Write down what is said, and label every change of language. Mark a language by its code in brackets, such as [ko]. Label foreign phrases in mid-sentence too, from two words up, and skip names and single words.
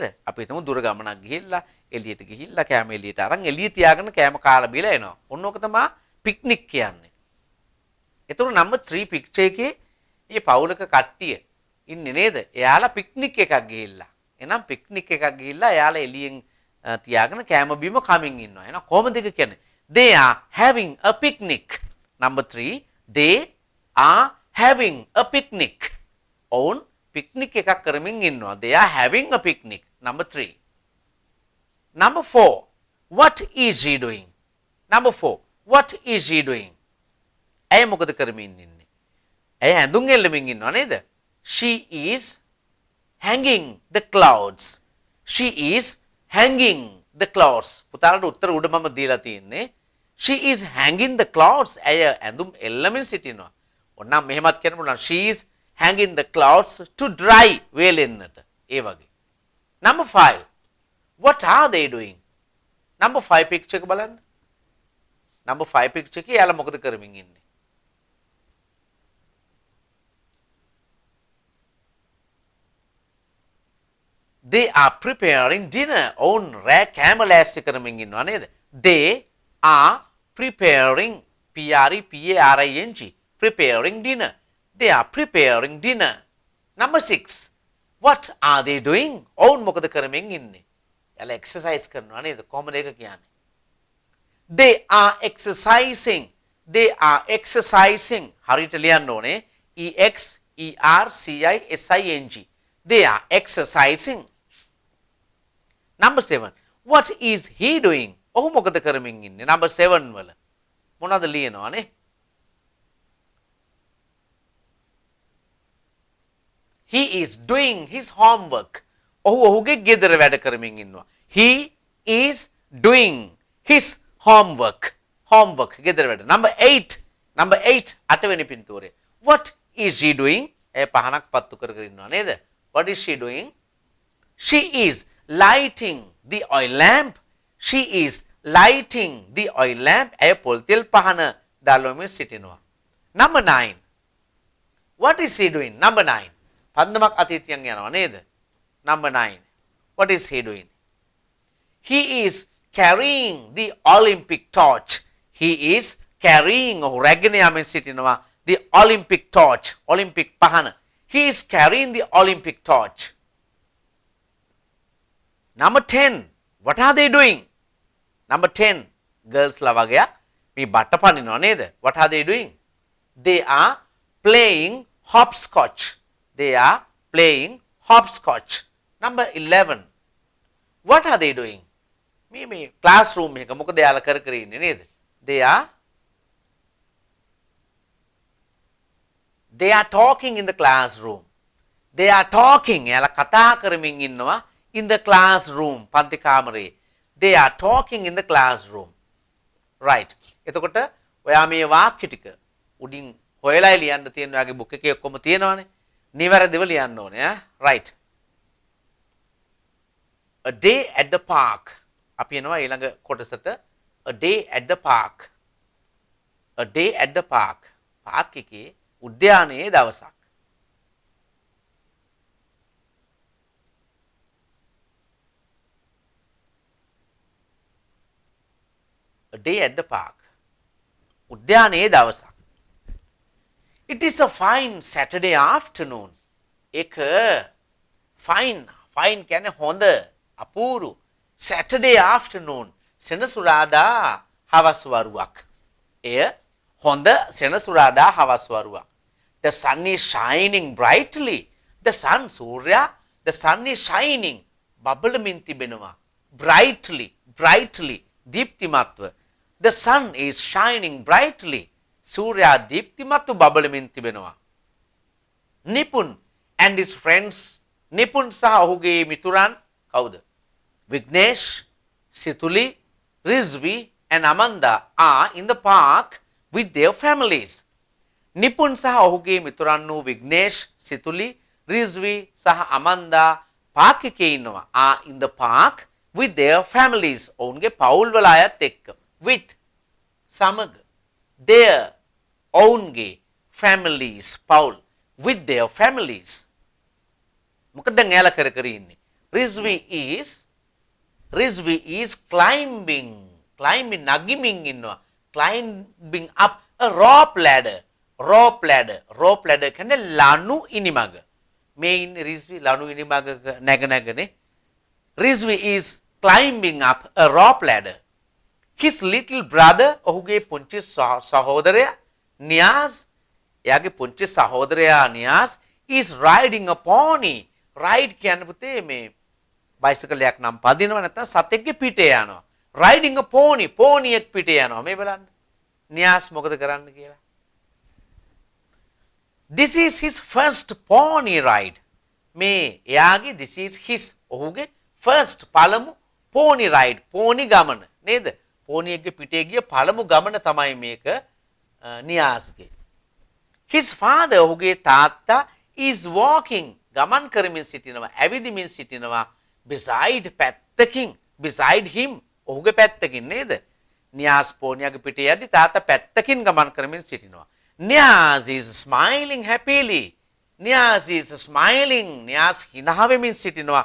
[si] අපි හිතමු දුර ගමනක් ගිහිල්ලා එළියට ගිහිල්ලා කෑම එළියට අරන් එළිය තියාගෙන කෑම කාලා බීලා එනවා. ඔන්න ඕක තමයි පික්නික් කියන්නේ. එතකොට [en] number 3 picture [si] එකේ මේ පවුලක කට්ටිය ඉන්නේ නේද? එයාලා පික්නික් එකක් ගිහිල්ලා. එහෙනම් පික්නික් එකක් ගිහිල්ලා එයාලා එළියෙන් තියාගෙන කෑම බීම කමින් ඉන්නවා. එහෙනම් කොහොමද ඒක කියන්නේ? [en] They are having a picnic. Number 3. They are having a picnic. [si] ඔවුන් පික්නික් එකක් කරමින් ඉන්නවා. [en] They are having a picnic. Number 3. Number 4. What is he doing? Number 4. What is he doing? [si] ඇය මොකද කරමින් ඉන්නේ? ඇය ඇඳුම් එල්ලමින් ඉන්නවා නේද? [en] She is hanging the clouds. She is hanging the clouds. [si] පුතාලට උත්තර උඩ මම දීලා තියෙන්නේ. [en] She is hanging the clouds. [si] ඇය ඇඳුම් එල්ලමින් සිටිනවා. ඔන්නම් මෙහෙමත් කියන්න පුළුවන්. [en] She is hanging the clouds to dry. [si] වේලෙන්නට. ඒ වගේ. [en] Number 5. What are they doing? Number 5 picture [si] එක බලන්න. [en] Number 5 picture [si] එකේ යාලා මොකද කරමින් ඉන්නේ? [en] They are preparing dinner. [si] ඔවුන් රෑ කෑම ලෑස්ති කරමින් ඉන්නවා නේද? [en] They are preparing P-R-E-P-A-R-I-N-G preparing dinner. They are preparing dinner. Number 6. What are they doing? [si] ඔවුන් මොකද කරමින් ඉන්නේ? යාලා exercise කරනවා නේද? කොහොමද ඒක කියන්නේ? [en] They are exercising. They are exercising. [si] හරියට ලියන්න ඕනේ. [en] E-X-E-R-C-I-S-I-N-G. They are exercising. Number 7. What is he doing? [si] ඔහු මොකද කරමින් ඉන්නේ? [en] Number 7 [si] වල මොනවද ලියනවානේ? [en] He is doing his homework. [si] ඔහු ඔහුගේ ගෙදර වැඩ කරමින් ඉන්නවා. [en] He is doing his homework. [si] Homework ගෙදර වැඩ. [en] Number 8. Number 8 [si] අටවෙනි පින්තූරේ. [en] What is she doing? [si] එය පහනක් පත්තු කර කර ඉන්නවා නේද? [en] What is she doing? She is lighting the oil lamp. She is lighting the oil lamp. [si] ඇය පොල් තෙල් පහන දාලමින් සිටිනවා. [en] Number 9. What is he doing? Number 9. [si] පන්දමක් අතීතයන් යනවා නේද? [en] Number 9. What is he doing? He is carrying the Olympic torch. He is carrying [si] රැගෙන සිටිනවා [en] the Olympic torch. [si] Olympic පහන. [en] He is carrying the Olympic torch. Number 10. What are they doing? Number 10. [si] Girls ලා වගේක් මේ බට්ට පනිනවා නේද? [en] What are they doing? They are playing hopscotch. They are playing hopscotch. Number 11. What are they doing? [si] මේ classroom එක මොකද යාලා කර කර ඉන්නේ නේද? [en] They are talking in the classroom. They are talking. [si] යාලා කතා කරමින් ඉන්නවා [en] in the classroom. [si] පන්ති කාමරේ. [en] They are talking in the classroom. Right. [si] එතකොට ඔයා මේ වාක්‍ය ටික උඩින් හොයලා ලියන්න තියෙන ඔයාගේ බුක් එකේ ඔක්කොම තියෙනවානේ. නිවැරදිව ලියන්න ඕනේ ඈ. [en] Right. A day at the park. [si] අපි එනවා ඊළඟ කොටසට. [en] A day at the park. A day at the park. [si] පාක් එකේ උද්‍යානයේ දවසක්. [en] A day at the park. [si] උද්‍යානයේ දවසක්. [en] It is a fine Saturday afternoon. [si] එක fine කියන්නේ හොඳ අපූරු [en] Saturday afternoon [si] සෙනසුරාදා හවස් වරුවක්. එය හොඳ සෙනසුරාදා හවස් වරුවක්. [en] The sun is shining brightly. The sun සූර්යා the sun is shining [si] බබලමින් තිබෙනවා. brightly දීප්තිමත්ව. [en] The sun is shining brightly. [si] සූර්යා දීප්තිමත්ව බබලමින් තිබෙනවා. නිපුන් [en] and his friends. [si] නිපුන් සහ ඔහුගේ මිතුරන් කවුද? [en] Vignesh, Situli, Rizvi and Amanda are in the park with their families. [si] නිපුන් සහ ඔහුගේ මිතුරන් වූ Vignesh, Situli, Rizvi සහ Amanda පාක් එකේ ඉන්නවා. [en] Are in the park with their families. [si] ඔවුන්ගේ පවුල් වල අයත් එක්ක. With සමග. [en] Their ඔවුන්ගේ families පවුල් with their families. [si] මොකද දැන් එයාලා කර කර ඉන්නේ. [en] Rizvi is climbing [si] නගිමින් ඉන්නවා. [en] Climbing up a rope ladder [si] කියන්නේ ලනු ඉනිමග. මේ ඉන්නේ Rizvi ලනු ඉනිමග නැගනේ. [en] Rizvi is climbing up a rope ladder. His little brother [si] ඔහුගේ පුංචි සහෝදරයා [en] Niaz [si] එයාගේ පුංචි සහෝදරයා [en] Niaz is riding a pony. [si] Ride කියන්නේ පුතේ මේ bicycle එකක් නම් පදිනවා නැත්නම් සතෙක්ගේ පිටේ යනවා. [en] Riding a pony. [si] pony එක පිටේ යනවා. මේ බලන්න. Niaz මොකද කරන්න කියලා. [en] This is his first pony ride. [si] මේ එයාගේ [en] this is his ඔහුගේ first පළමු pony ride. [si] pony ගමන නේද? pony එකගේ පිටේ ගිය පළමු ගමන තමයි මේක Niazගේ. [en] His father [si] ඔහුගේ තාත්තා [en] is walking [si] ගමන් කරමින් සිටිනවා. ඇවිදිමින් සිටිනවා. [en] beside him [si] ඔහුගේ පැත්තකින් නේද? Niaz ponyage පිටේ යද්දි තාත්තා පැත්තකින් ගමන් කරමින් සිටිනවා. [en] Niaz is smiling happily. [si] Niaz hina වෙමින් සිටිනවා.